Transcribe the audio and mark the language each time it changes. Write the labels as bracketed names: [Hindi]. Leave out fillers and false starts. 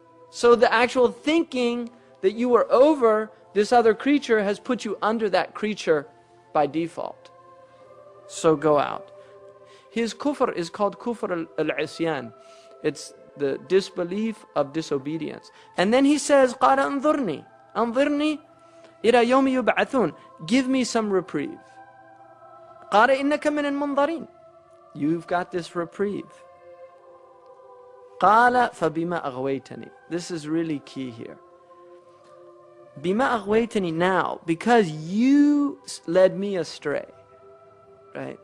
[English] So the actual thinking that you were over this other creature has put you under that creature by default. So go out. His kufr is called kufr al-isyan. It's the disbelief of disobedience. [Arabic] And then he says, قَالَ أَنظُرْنِي أَنظِرْنِي إِلَى يَوْمِ يُبْعَثُونَ. [English] Give me some reprieve. قَالَ إِنَّكَ مِنَ الْمُنظَرِينَ. You've got this reprieve. قَالَ فَبِمَا أَغْوَيْتَنِي. This is really key here. بِمَا أَغْوَيْتَنِي, now, because you led me astray. Right?